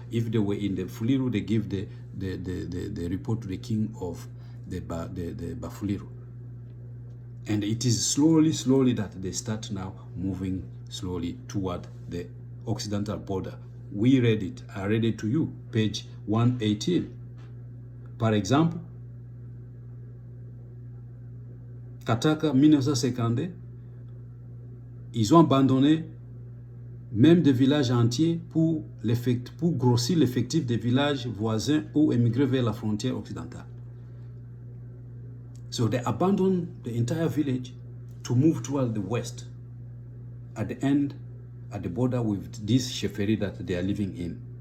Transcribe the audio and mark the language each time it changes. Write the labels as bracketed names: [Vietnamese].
[English] If they were in the Fuliru, they give the report to the king of the Bafuliru. And it is slowly that they start now moving slowly toward the occidental border. We read it. I read it to you, page 118. [French] Par exemple, Kataka 1952, ils ont abandonné même des villages entiers pour grossir l'effectif des villages voisins ou émigrer vers la frontière occidentale. [English] So they abandoned the entire village to move toward the west, at the end, at the border with this Sheferi that they are living in.